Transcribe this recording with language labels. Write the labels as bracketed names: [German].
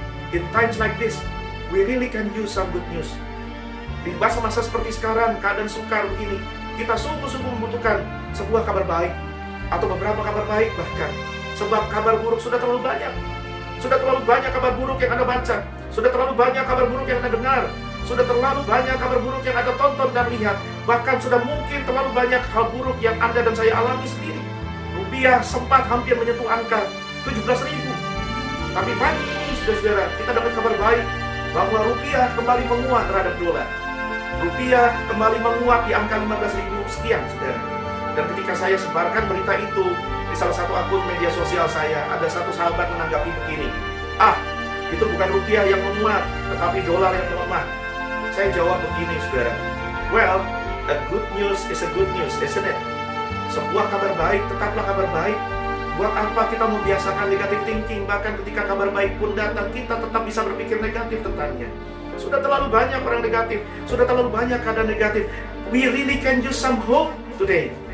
[English] In times like this, we really can use some good news. [Indonesian] Di masa-masa seperti sekarang, keadaan sukar begini, kita sungguh-sungguh membutuhkan sebuah kabar baik, atau beberapa kabar baik bahkan. Sebab kabar buruk sudah terlalu banyak. Sudah terlalu banyak kabar buruk yang Anda baca. Sudah terlalu banyak kabar buruk yang Anda dengar. Sudah terlalu banyak kabar buruk yang Anda tonton dan lihat. Bahkan sudah mungkin terlalu banyak hal buruk yang Anda dan saya alami sendiri. Rupiah sempat hampir menyentuh angka 17.000. Tapi pagi ini, saudara-saudara, kita dapat kabar baik bahwa rupiah kembali menguat terhadap dolar. Rupiah kembali menguat di angka 15.000 sekian, saudara. Dan ketika saya sebarkan berita itu di salah satu akun media sosial saya, ada satu sahabat menanggapi begini, itu bukan rupiah yang menguat, tetapi dolar yang melemah. Saya jawab begini, saudara. [English] Well, a good news is a good news, isn't it? [Indonesian] Sebuah kabar baik, tetaplah kabar baik. Buat apa kita membiasakan [English] negative thinking? [Indonesian] Bahkan ketika kabar baik pun datang, kita tetap bisa berpikir negatif tentangnya. Sudah terlalu banyak orang negatif. Sudah terlalu banyak keadaan negatif. [English] We really can use some hope today.